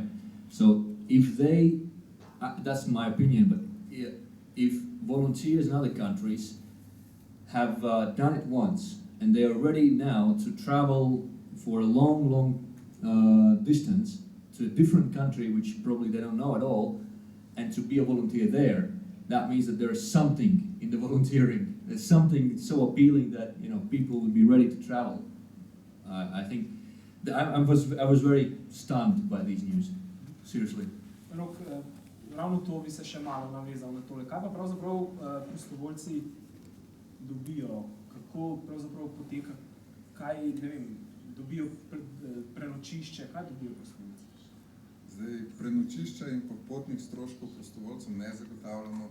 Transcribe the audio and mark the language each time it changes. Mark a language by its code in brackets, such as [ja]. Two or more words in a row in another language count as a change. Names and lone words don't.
[en] So if they, that's my opinion, but if volunteers in other countries have done it once and they are ready now to travel for a long distance to a different country which probably they don't know at all, and to be a volunteer there, that means that there is something in the volunteering. There's something so appealing that, you know, people will be ready to travel. I think I was very stunned by these news. Seriously. [sl] Rok, ravno to bi se še malo navezal na tole. Kaj pa pravzaprav prostovoljci dobijo? Kako pravzaprav poteka? Kaj, ne vem, dobijo prenočišče? Kaj dobijo prostovoljci? Zdaj, prenočišča in pa potnih stroškov prostovoljcem ne zagotavljamo.